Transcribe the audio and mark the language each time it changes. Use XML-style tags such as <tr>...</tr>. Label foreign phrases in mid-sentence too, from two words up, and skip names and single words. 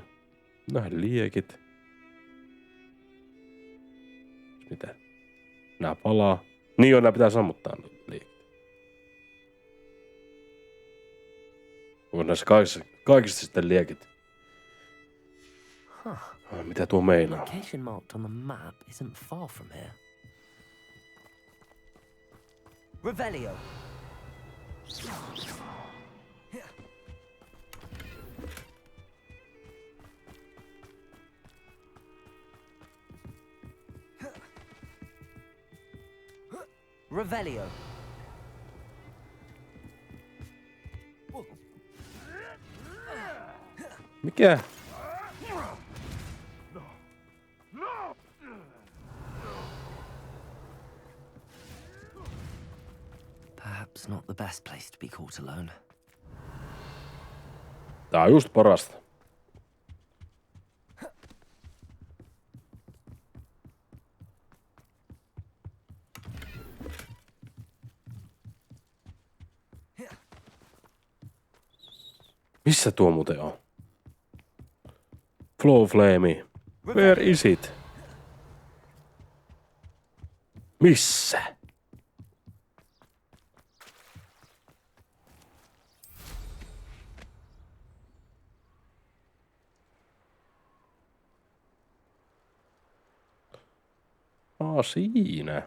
<fi>Nähdä liekit. Mitä? Nää palaa. Niin joo, nää pitää sammuttaa liekit. Onko näissä kaikissa sitten liekit? Mitä tuo meinaa?</fi> <en>Location marked on the map isn't far from here. Revelio. Revelio.</en> <fi>Mikä?</fi> <en>Perhaps not the best place to be caught alone.</en> <fi>Tää on just parasta. Missä tuo muuten on?</fi> <en>Flow Flame. Where is it?</en> <fi>Missä? Siinä.</fi>